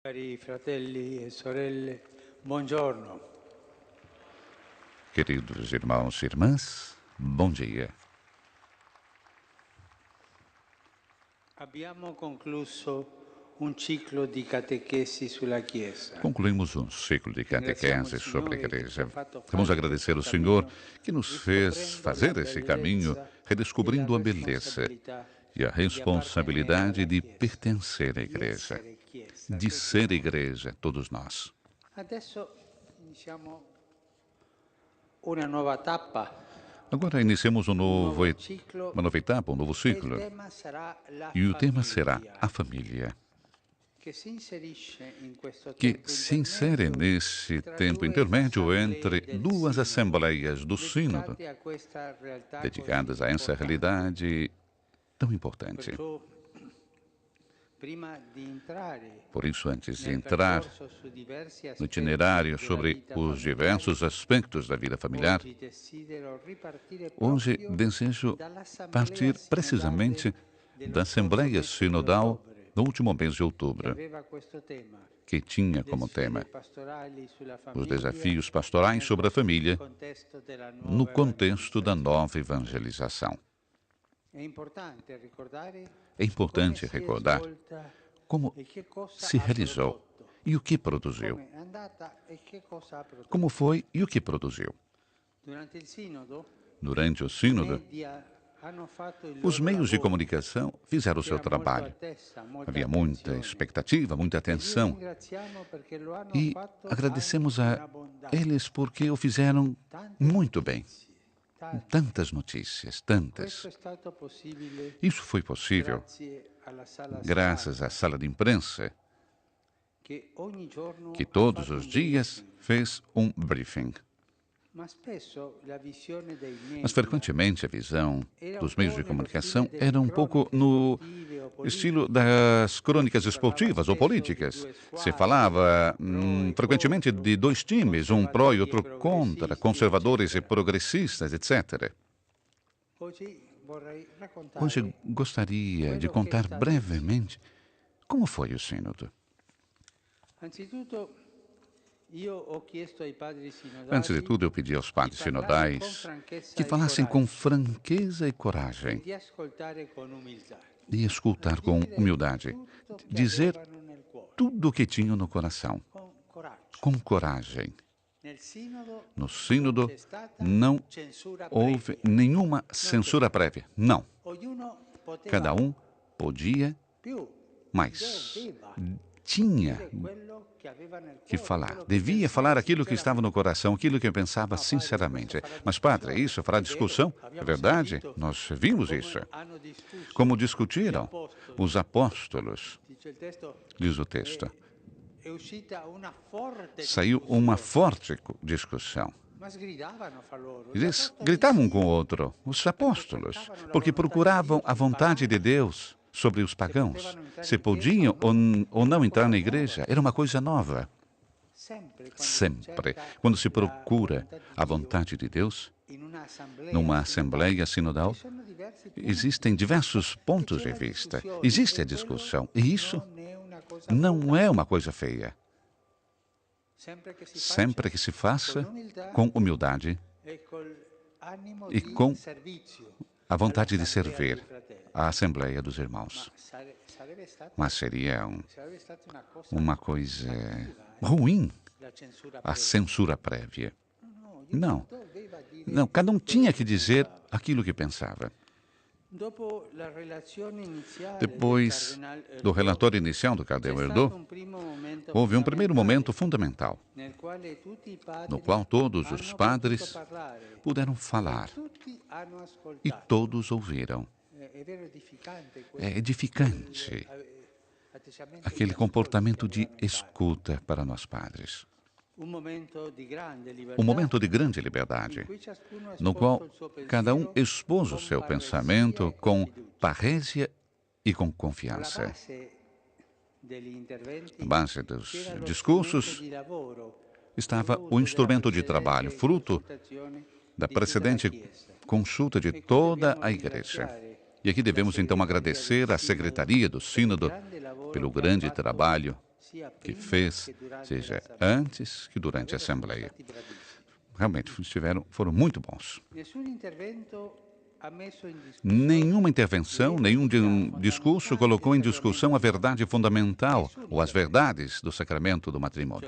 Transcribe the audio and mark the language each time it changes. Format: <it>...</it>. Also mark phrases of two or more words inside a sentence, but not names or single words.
<it>Cari fratelli e sorelle, buongiorno.</it> <pt>Queridos irmãos e irmãs, bom dia.</pt> <it>Abbiamo concluso un ciclo di catechesi sulla Chiesa.</it> <pt>Concluímos um ciclo de</pt> <it>Ringraziamo il</it> <pt>catequese sobre a</pt> <it>Signore che ci ha</it> <pt>igreja.</pt> <it>fatto</it> <pt>Vamos</pt> <it>fare</it> <pt>agradecer ao</pt> <it>questo</it> <pt>Senhor</pt> <it>cammino,</it> <pt>que nos fez</pt> <it>riscoprendo la</it> <pt>fazer esse caminho,</pt> <it>bellezza e la</it> <pt>redescobrindo a beleza</pt> <it>responsabilità</it> <pt>e a</pt> <it>di appartenere</it> <pt>responsabilidade</pt> <it>alla</it> <pt>de</pt> <it>Chiesa,</it> <pt>pertencer à</pt> <it>di</it> <pt>igreja,</pt> <it>essere Chiesa.</it> <pt>de</pt> <it>Tutti</it> <pt>ser</pt> <it>noi.</it> <pt>igreja, todos nós.</pt> <it>Adesso iniziamo una nuova tappa,</it> <pt>Agora iniciamos</pt> <it>un nuovo ciclo</it> <pt>uma nova etapa, um novo</pt> <it>e il</it> <pt>ciclo.</pt> <it>tema sarà la</it> <pt>E o tema será</pt> <it>famiglia.</it> <pt>a família,</pt> <it>Che si inserisce in questo</it> <pt>que</pt> <it>tempo</it> <pt>se insere</pt> <it>intermedio</it> <pt>nesse</pt> <it>tra</it> <pt>tempo</pt> <it>due</it> <pt>intermédio</pt> <it>assemblee</it> <pt>entre</pt> <it>del</it> <pt>duas</pt> <it>Sinodo,</it> <pt>assembleias do Sínodo,</pt> <it>dedicate a questa realtà così</it> <pt>dedicadas a essa</pt> <it>importante.</it> <pt>realidade tão importante.</pt> <it>Perciò, prima di entrare</it> <pt>Por isso, antes de</pt> <it>nel</it> <pt>entrar</pt> <it>percorso su diversi</it> <pt>no</pt> <it>aspetti</it> <pt>itinerário</pt> <it>della</it> <pt>sobre</pt> <it>vita</it> <pt>os</pt> <it>familiare,</it> <pt>diversos aspectos da vida familiar,</pt> <it>oggi desidero ripartire</it> <pt>hoje</pt> <it>proprio</it> <pt>desejo</pt> <it>dall'assemblea</it> <pt>partir precisamente</pt> <it>sinodale del</it> <pt>da</pt> <it>scorso</it> <pt>Assembleia</pt> <it>mese di</it> <pt>Sinodal</pt> <it>ottobre,</it> <pt>no último mês de</pt> <it>che</it> <pt>outubro,</pt> <it>aveva questo tema.</it> <pt>que tinha</pt> <it>Le</it> <pt>como tema</pt> <it>sfide pastorali sulla</it> <pt>os</pt> <it>famiglia</it> <pt>desafios pastorais sobre a família</pt> <it>contesto della</it> <pt>no</pt> <it>nuova</it> <pt>contexto da</pt> <it>evangelizzazione.</it> <pt>nova evangelização.</pt> <it>È importante ricordare</it> <pt>É</pt> <it>come</it> <pt>importante</pt> <it>si è</it> <pt>recordar</pt> <it>svolta</it> <pt>como</pt> <it>e che cosa</it> <pt>se</pt> <it>ha</it> <pt>realizou</pt> <it>prodotto,</it> <pt>e o que produziu.</pt> <it>come è andata e che cosa ha prodotto.</it> <pt>Como foi e o que produziu.</pt> <it>Durante il sinodo,</it> <pt>Durante o</pt> <it>i</it> <pt>Sínodo,</pt> <it>media hanno fatto il</it> <pt>os</pt> <it>loro</it> <pt>meios de</pt> <it>lavoro,</it> <pt>comunicação fizeram o seu</pt> <it>c'era molta</it> <pt>trabalho.</pt> <it>attesa, molta</it> <pt>Havia muita</pt> <it>attenzione.</it> <pt>expectativa, muita</pt> <it>E li</it> <pt>atenção.</pt> <it>ringraziamo perché lo hanno</it> <pt>E</pt> <it>fatto</it> <pt>agradecemos</pt> <it>anche in</it> <pt>a</pt> <it>abbondanza.</it> <pt>eles porque o fizeram</pt> <it>Tante</it> <pt>muito bem.</pt> <it>notizie, tante.</it> <pt>Tantas notícias,</pt> <it>Questo</it> <pt>tantas.</pt> <it>è stato possibile</it> <pt>Isso foi possível</pt> <it>grazie alla sala</it> <pt>graças</pt> <it>stampa,</it> <pt>à sala de imprensa,</pt> <it>che ogni giorno</it> <pt>que</pt> <it>ha</it> <pt>todos</pt> <it>fatto</it> <pt>os</pt> <it>un</it> <pt>dias</pt> <it>briefing.</it> <pt>fez um briefing.</pt> <it>Ma spesso la visione dei</it> <pt>Mas</pt> <it>media</it> <pt>frequentemente a visão</pt> <it>era</it> <pt>dos</pt> <it>un</it> <pt>meios</pt> <it>po'</it> <pt>de</pt> <it>nello</it> <pt>comunicação</pt> <it>stile</it> <pt>era</pt> <it>delle</it> <pt>um pouco</pt> <it>croniche</it> <pt>no</pt> <it>sportive o</it> <pt>estilo</pt> <it>politiche.</it> <pt>das crônicas</pt> <it>Si parlava</it> <pt>esportivas ou</pt> <it>spesso di</it> <pt>políticas.</pt> <it>due</it> <pt>Se</pt> <it>squadre,</it> <pt>falava</pt> <it>pro e</it> <pt>frequentemente</pt> <it>contro,</it> <pt>de dois times, um pró e</pt> <it>conservatori e</it> <pt>outro contra,</pt> <it>progressisti,</it> <pt>conservadores e</pt> <it>eccetera.</it> <pt>progressistas, etc.</pt> <it>Oggi vorrei</it> <pt>Hoje</pt> <it>raccontare</it> <pt>gostaria de</pt> <it>quello che è</it> <pt>contar</pt> <it>stato il Sinodo.</it> <pt>brevemente como foi o Sínodo.</pt> <it>Anzitutto, io ho chiesto ai padri</it> <pt>Antes de</pt> <it>sinodali</it> <pt>tudo, eu pedi aos</pt> <it>di</it> <pt>padres</pt> <it>parlare con</it> <pt>sinodais</pt> <it>franchezza</it> <pt>que</pt> <it>e</it> <pt>falassem com</pt> <it>coraggio</it> <pt>franqueza e</pt> <it>e</it> <pt>coragem</pt> <it>di ascoltare con umiltà,</it> <pt>e escutar com</pt> <it>dire</it> <pt>humildade,</pt> <it>tutto che</it> <pt>dizer</pt> <it>avevano nel cuore,</it> <pt>tudo o que tinham no coração,</pt> <it>con coraggio.</it> <pt>com coragem.</pt> <it>Nel Sinodo</it> <pt>No</pt> <it>non</it> <pt>Sínodo</pt> <it>c'è stata</it> <pt>não</pt> <it>censura</it> <pt>houve</pt> <it>previa,</it> <pt>nenhuma censura prévia. Não.</pt> <it>ognuno poteva</it> <pt>Cada um podia,</pt> <it>più,</it> <pt>mas</pt> <it>doveva</it> <pt>tinha</pt> <it>dire quello che aveva nel</it> <pt>que</pt> <it>cuore,</it> <pt>falar.</pt> <it>quello che</it> <pt>Devia</pt> <it>pensava</it> <pt>falar aquilo que estava no</pt> <it>sinceramente.</it> <pt>coração, aquilo que pensava</pt> <it>No, padre,</it> <pt>sinceramente.</pt> <it>questo farà</it> <pt>Mas, padre,</pt> <it>discussione.</it> <pt>isso fará</pt> <it>È vero,</it> <pt>discussão? É</pt> <it>abbiamo</it> <pt>verdade?</pt> <it>sentito</it> <pt>Nós vimos</pt> <it>come</it> <pt>isso.</pt> <it>hanno discusso</it> <pt>Como</pt> <it>gli</it> <pt>discutiram</pt> <it>apostoli.</it> <pt>os apóstolos,</pt> <it>Dice il testo,</it> <pt>diz o texto.</pt> <it>è uscita una forte</it> <pt>Saiu uma</pt> <it>discussione,</it> <pt>forte discussão.</pt> <it>ma sgridavano fra loro. Gli</it> <pt>Eles</pt> <it>apostoli</it> <pt>gritavam um</pt> <it>sì,</it> <pt>com o outro, os apóstolos,</pt> <it>cercavano la</it> <pt>porque</pt> <it>volontà di</it> <pt>procuravam</pt> <it>Dio,</it> <pt>a vontade de</pt> <it>imparavano</it> <pt>Deus sobre os</pt> <it>se</it> <pt>pagãos.</pt> <it>potevano entrare</it> <pt>Se</pt> <it>in chiesa</it> <pt>podiam ou não</pt> <it>Era</it> <pt>entrar</pt> <it>una</it> <pt>na</pt> <it>cosa</it> <pt>igreja,</pt> <it>nuova.</it> <pt>era uma coisa nova.</pt> <it>Sempre quando si</it> <pt>Sempre,</pt> <it>cerca</it> <pt>quando se</pt> <it>la</it> <pt>procura</pt> <it>volontà di</it> <pt>a</pt> <it>Dio</it> <pt>vontade de Deus,</pt> <it>in una assemblea</it> <pt>numa</pt> <it>sinodale,</it> <pt>assembleia</pt> <it>ci</it> <pt>sinodal,</pt> <it>sono diversi punti</it> <pt>existem diversos</pt> <it>e</it> <pt>pontos</pt> <it>c'è</it> <pt>de</pt> <it>la</it> <pt>vista.</pt> <it>discussione</it> <pt>Existe a</pt> <it>e quello</it> <pt>discussão. E isso</pt> <it>non è una cosa</it> <pt>não</pt> <it>brutta.</it> <pt>é uma coisa feia.</pt> <it>Sempre che si</it> <pt>Sempre</pt> <it>faccia</it> <pt>que se</pt> <it>con</it> <pt>faça</pt> <it>umiltà</it> <pt>com humildade</pt> <it>e col animo</it> <pt>e</pt> <it>di</it> <pt>com</pt> <it>servizio</it> <pt>a vontade de</pt> <it>all'assemblea dei</it> <pt>servir</pt> <it>fratelli.</it> <pt>a Assembleia dos</pt> <it>Ma</it> <pt>Irmãos.</pt> <it>sarebbe</it> <pt>Mas seria</pt> <it>stata una cosa</it> <pt>uma coisa</pt> <it>cattiva,</it> <pt>ruim</pt> <it>la censura</it> <pt>a</pt> <it>previa.</it> <pt>censura prévia.</pt> <it>No,</it> <pt>Não,</pt> <it>doveva dire</it> <pt>não, cada um</pt> <it>quello</it> <pt>tinha</pt> <it>che</it> <pt>que dizer</pt> <it>pensava.</it> <pt>aquilo que pensava.</pt> <it>Dopo la relazione iniziale del</it> <pt>Depois</pt> <it>Cardinal</it> <pt>do</pt> <it>Erdo,</it> <pt>relatório inicial do</pt> <it>c'è</it> <pt>Cardeal</pt> <it>stato</it> <pt>Erdo,</pt> <it>un primo momento</it> <pt>houve um primeiro momento</pt> <it>fondamentale</it> <pt>fundamental,</pt> <it>nel quale tutti i</it> <pt>no</pt> <it>padri</it> <pt>qual todos os</pt> <it>hanno potuto</it> <pt>padres</pt> <it>parlare</it> <pt>puderam</pt> <it>e</it> <pt>falar</pt> <it>tutti hanno</it> <pt>e</pt> <it>ascoltato.</it> <pt>todos ouviram.</pt> <it>È vero edificante</it> <pt>É</pt> <it>questo,</it> <pt>edificante</pt> <it>atteggiamento</it> <pt>aquele</pt> <it>di ascolto</it> <pt>comportamento</pt> <it>che</it> <pt>de</pt> <it>avevano i padri.</it> <pt>escuta para nós padres.</pt> <it>Un momento di grande</it> <pt>Um</pt> <it>libertà</it> <pt>momento de grande</pt> <it>in</it> <pt>liberdade,</pt> <it>cui ciascuno ha</it> <pt>no</pt> <it>esposto</it> <pt>qual</pt> <it>il suo</it> <pt>cada um</pt> <it>pensiero</it> <pt>expôs o</pt> <it>con</it> <pt>seu</pt> <it>parresia</it> <pt>pensamento</pt> <it>e con</it> <pt>com</pt> <it>fiducia.</it> <pt>parrésia e com</pt> <it>Alla</it> <pt>confiança.</pt> <it>base degli interventi</it> <pt>Na base dos</pt> <it>c'era lo strumento</it> <pt>discursos</pt> <it>di lavoro,</it> <pt>estava</pt> <it>frutto</it> <pt>o instrumento</pt> <it>della</it> <pt>de trabalho,</pt> <it>precedente</it> <pt>fruto</pt> <it>consultazione</it> <pt>da</pt> <it>di tutta la</it> <pt>precedente</pt> <it>Chiesa.</it> <pt>consulta de</pt> <it>E qui</it> <pt>toda</pt> <it>dobbiamo</it> <pt>a Igreja.</pt> <it>ringraziare</it> <pt>E aqui</pt> <it>la</it> <pt>devemos então</pt> <it>segreteria</it> <pt>agradecer</pt> <it>del</it> <pt>à Secretaria do</pt> <it>per il</it> <pt>Sínodo</pt> <it>grande lavoro</it> <pt>pelo</pt> <it>che ha</it> <pt>grande</pt> <it>fatto</it> <pt>trabalho que fez, seja antes que durante a Assembleia. Realmente foram muito bons. Nenhuma intervenção, nenhum discurso colocou em discussão a verdade fundamental ou as verdades do sacramento do matrimônio.</pt>